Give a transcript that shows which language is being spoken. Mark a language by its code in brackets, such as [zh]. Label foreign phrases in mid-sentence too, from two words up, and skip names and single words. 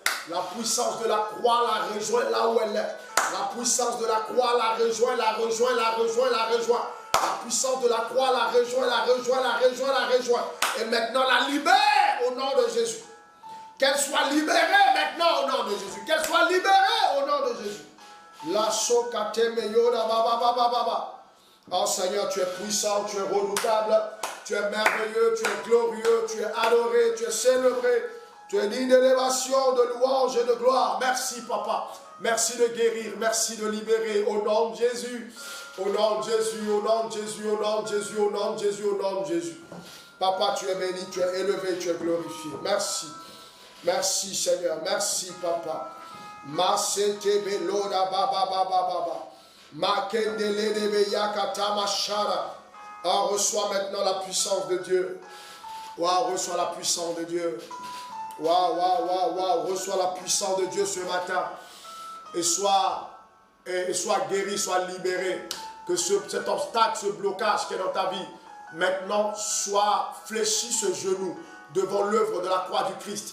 [fr] La puissance de la croix la rejoint là où elle est. La puissance de la croix la rejoint. La puissance de la croix la rejoint. Et maintenant la libère au nom de Jésus. Qu'elle soit libérée maintenant au nom de Jésus. Qu'elle soit libérée au nom de Jésus. La sokate meyoda baba. Oh Seigneur, tu es puissant, tu es redoutable, tu es merveilleux, tu es glorieux, tu es adoré, tu es célébré. Tu es digne d'élévation, de louange et de gloire. Merci Papa. Merci de guérir, merci de libérer au nom de Jésus. Au nom de Jésus, au nom de Jésus, au nom de Jésus, au nom de Jésus, au nom de Jésus. Papa, tu es béni, tu es élevé, tu es glorifié. Merci. Merci Seigneur, merci Papa. Masete beloda baba. Makendele debe yakata mashara. Oh, reçois maintenant la puissance de Dieu. Waouh, reçois la puissance de Dieu. Waouh, reçois la puissance de Dieu ce matin. Et sois guéri, sois libéré. Que cet obstacle, ce blocage qui est dans ta vie, maintenant soit fléchi ce genou devant l'œuvre de la croix du Christ.